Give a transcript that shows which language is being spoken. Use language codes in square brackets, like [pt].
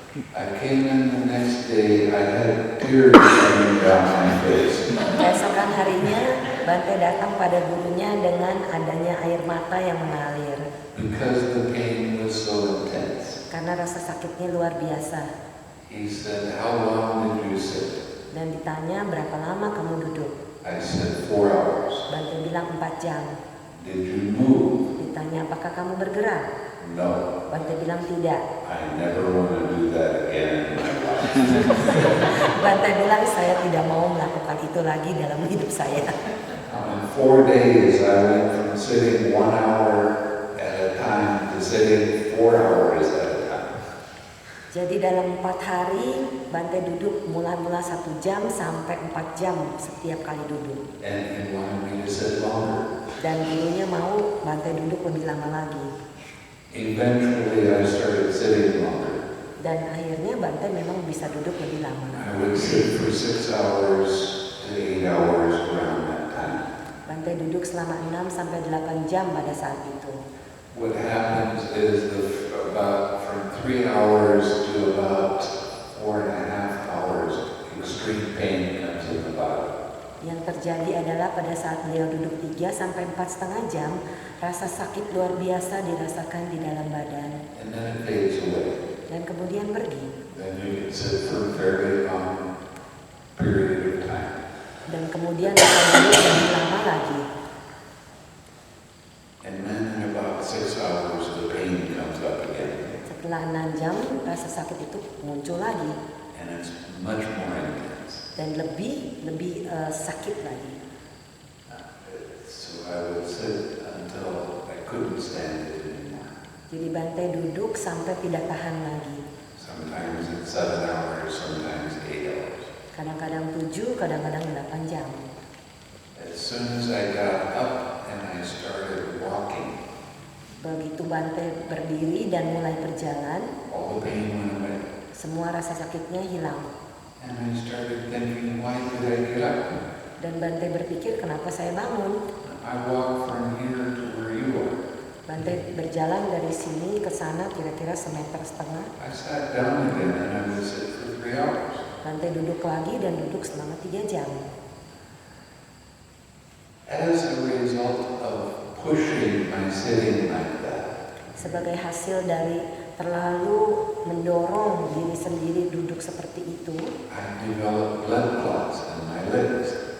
[en] I came in the next day, I had tears coming down my face. [id] Keesokan harinya, Bante datang pada gurunya dengan adanya air mata yang mengalir. [en] Because the pain was so intense. [id] Karena rasa sakitnya luar biasa. [en] He said, "How long did you sit?" [id] Dan ditanya, berapa lama kamu duduk? [en] I said, 4 hours. [id] Bante bilang 4 jam. [en] Did you move? [id] Ditanya, apakah kamu bergerak? [en] No. [id] Bante bilang tidak. [en] I never want to do that again in my life. [id] Bante bilang, saya tidak mau melakukan itu lagi dalam hidup saya. [en] In 4 days, I went from sitting 1 hour at a time to sitting 4 hours at a time. [id] Jadi dalam 4 hari, Bante duduk mula-mula 1 jam sampai 4 jam setiap kali duduk. [en] And he wanted me to sit longer. [id] Dan gurunya mau Bante duduk lebih lama lagi. [en] Eventually, I started sitting longer. [id] Dan akhirnya Bante memang bisa duduk lebih lama. [en] I would sit for 6 hours to 8 hours around that time. [id] Bante duduk selama 6 sampai 8 jam pada saat itu. [en] What happens is about from 3 hours to about 4.5 hours, extreme pain comes in the body. [id] Yang terjadi adalah pada saat beliau duduk 3 sampai 4,5 jam, rasa sakit luar biasa dirasakan di dalam badan. [en] And then it fades away. [id] Dan kemudian pergi. [en] Then you can sit for a very long period of time. [id] Dan kemudian bisa duduk lebih lama lagi. [en] And then in about 6 hours, the pain comes up again. [id] Setelah 6 jam, rasa sakit itu muncul lagi. [en] And it's much more intense. [id] Dan lebih sakit lagi. [en] So I would sit until I couldn't stand it anymore. [id] Jadi Bante duduk sampai tidak tahan lagi. [en] Sometimes it's 7 hours, sometimes 8 hours. [id] Kadang-kadang 7, kadang-kadang 8 jam. [en] As soon as I got up and I started walking, [id] Begitu Bante berdiri dan mulai berjalan, [en] all the pain went away. [id] semua rasa sakitnya hilang. [en] And I started thinking, why did I get up? [id] Dan Bante berpikir, kenapa saya bangun? [en] I walked from here to where you are. [id] Bante berjalan dari sini ke sana kira-kira 1,5 meter. [en] I sat down again and I would sit for 3 hours. [id] Bante duduk lagi dan duduk selama 3 jam. [en] As a result of pushing my sitting like that, [id] Sebagai hasil dari terlalu mendorong diri sendiri duduk seperti itu, [en] I developed blood clots in my legs.